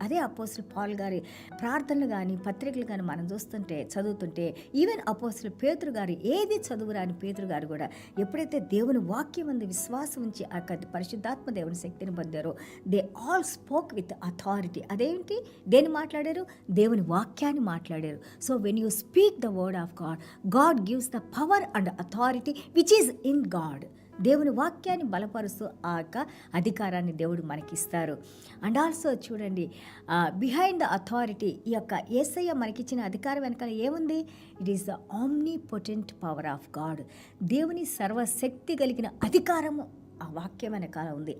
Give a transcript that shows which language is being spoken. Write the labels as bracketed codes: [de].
[te] అదే అపోస్తలుడు పౌలు గారి ప్రార్థనలు కానీ పత్రికలు కానీ మనం చదువుతుంటే ఈవెన్ అపోస్తలుడు పేతురు గారు, ఏది చదువురాని పేతురు గారు కూడా ఎప్పుడైతే దేవుని వాక్యం అందు విశ్వాసం ఉంచి ఆ పరిశుద్ధాత్మ దేవుని శక్తిని పొందారో, [en] They all spoke with authority. [te] అదేంటి, దేని మాట్లాడారు? దేవుని వాక్యాన్ని మాట్లాడారు. [en] So when you speak the word of God, God gives the power and authority which is in God. [te] దేవుని వాక్యాన్ని బలపరుస్తూ ఆ యొక్క అధికారాన్ని దేవుడు మనకిస్తారు. అండ్ ఆల్సో చూడండి, [en] behind the authority, [te] ఈ యొక్క యేసయ్య మనకిచ్చిన అధికారం వెనకాల ఏముంది? [en] It is the omnipotent power of God. [te] దేవుని సర్వశక్తి కలిగిన అధికారము ఆ వాక్యం వెనకాల ఉంది.